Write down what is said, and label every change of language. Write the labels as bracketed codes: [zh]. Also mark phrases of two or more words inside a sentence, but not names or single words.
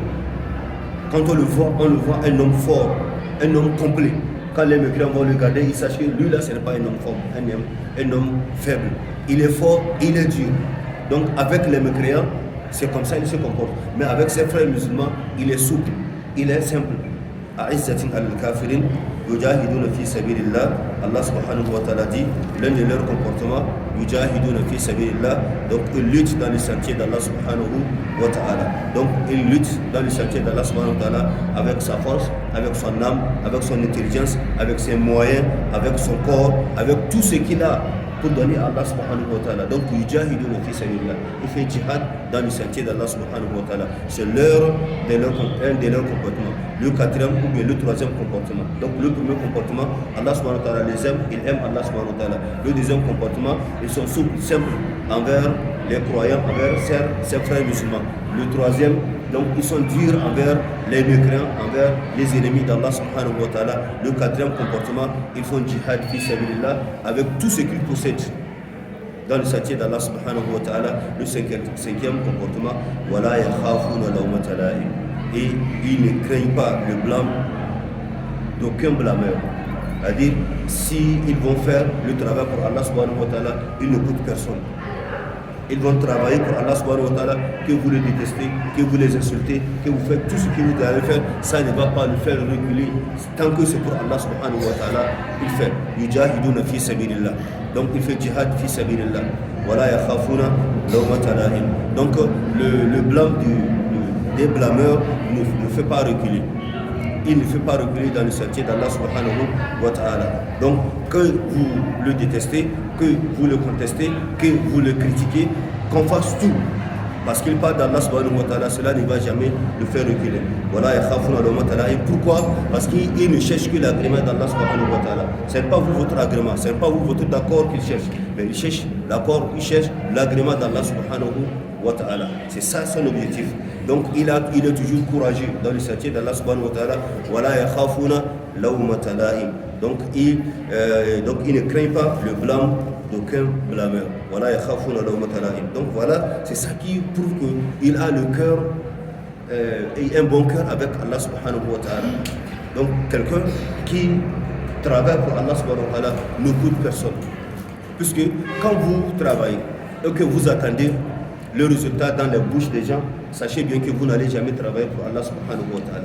[fr] Quand on le voit un homme fort, un homme complet. Quand les mécréants vont le regarder, ils sachent que lui là, ce n'est pas un homme fort, un homme faible. Il est fort, il est dur. Donc avec les mécréants, c'est comme ça qu'il se comporte. Mais avec ses frères musulmans, il est souple, il est simple. [ar] أعزة الكافرين يجاهدون في سبيل الله. [fr] Allah [ar] سبحانه وتعالى [fr] dit, l'un de leurs comportements, [ar] يجاهدون في سبيل الله. [fr] Donc ils luttent dans le sentier d'Allah [ar] سبحانه وتعالى. [fr] Donc ils luttent dans le sentier d'Allah [ar] سبحانه وتعالى [fr] avec sa force, avec son âme, avec son intelligence, avec ses moyens, avec son corps, avec tout ce qu'il a pour donner à Allah [ar] سبحانه وتعالى. Donc, يجاهدون في سبيل الله. [fr] Il fait jihad dans le sentier d'Allah [ar] سبحانه وتعالى. [fr] C'est un de leurs comportements. Le quatrième ou bien le troisième comportement. Donc, le premier comportement, Allah [ar] سبحانه وتعالى [fr] les aime, ils aiment Allah [ar] سبحانه وتعالى. [fr] Le deuxième comportement, ils sont simples envers les croyants, envers ses frères musulmans. Le troisième, donc ils sont durs envers les mécréants, envers les ennemis d'Allah [ar] سبحانه وتعالى. [fr] Le quatrième comportement, ils font [ar] جهاد في سبيل الله [fr] avec tout ce qu'ils possèdent dans le sentier d'Allah [ar] سبحانه وتعالى. [fr] Le cinquième comportement, [ar] ولا يخافون لومة لائم. [fr] Et ils ne craignent pas le blâme d'aucun blâmeur. C'est-à-dire, s'ils vont faire le travail pour Allah [ar] سبحانه وتعالى, [fr] ils ne coûtent personne. Ils vont travailler pour Allah [ar] سبحانه وتعالى, [fr] que vous les détestez, que vous les insultez, que vous faites tout ce que vous devez faire, ça ne va pas le faire reculer. Tant que c'est pour Allah [ar] سبحانه وتعالى, [fr] il fait. [ar] يجاهدون في سبيل الله. [fr] Donc il fait [ar] جهاد في سبيل الله. ولا يخافون لومة لائم. [fr] Donc le blâme des blâmeurs ne fait pas reculer. Il ne fait pas reculer dans le sentier d'Allah [ar] سبحانه وتعالى. [fr] Donc que vous le détestez, que vous le contestez, que vous le critiquez, qu'on fasse tout. Parce qu'il parle d'Allah [ar] سبحانه وتعالى, [fr] cela ne va jamais le faire reculer. Voilà, et pourquoi? Parce qu'il ne cherche que l'agrément d'Allah [ar] سبحانه وتعالى. [fr] Ce n'est pas vous votre agrément, ce n'est pas vous votre d'accord qu'il cherche. Mais il cherche l'accord, il cherche l'agrément d'Allah [ar] سبحانه وتعالى. [fr] C'est ça son objectif. Donc il est toujours courageux dans le sentier d'Allah [ar] سبحانه وتعالى. [fr] Voilà, [ar] يخافون لومة لائم. [fr] Donc il ne craint pas le blâme d'aucun blâmeur. Voilà, [ar] يخافون لومة لائم. [fr] Donc voilà, c'est ça qui prouve qu'il a le cœur et un bon cœur avec Allah [ar] سبحانه وتعالى. [fr] Donc quelqu'un qui travaille pour Allah [ar] سبحانه وتعالى [fr] ne coûte personne. Puisque quand vous travaillez et que vous attendez le résultat dans les bouches des gens, sachez bien que vous n'allez jamais travailler pour Allah [ar] سبحانه وتعالى.